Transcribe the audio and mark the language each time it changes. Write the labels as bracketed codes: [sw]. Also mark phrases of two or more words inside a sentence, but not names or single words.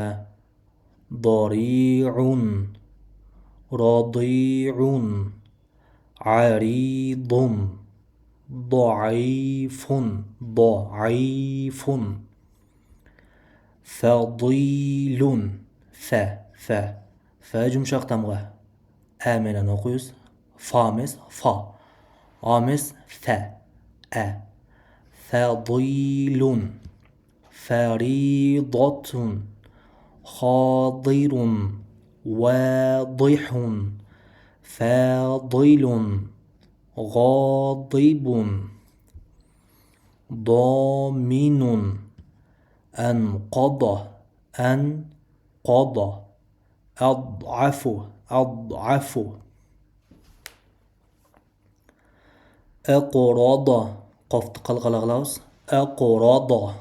[ar] ضريع رضيع عريض ضعيف ضعيف فضيل ف [kk] жұмшақ тамға ә менен оқиыз. [ar] Фа емес фа, а емес фә, ә. فضيل فريضة خاضر واضح فاضل غاضب ضامن أنقض أضعف أقرض قفت قلقل غلاوس أقرض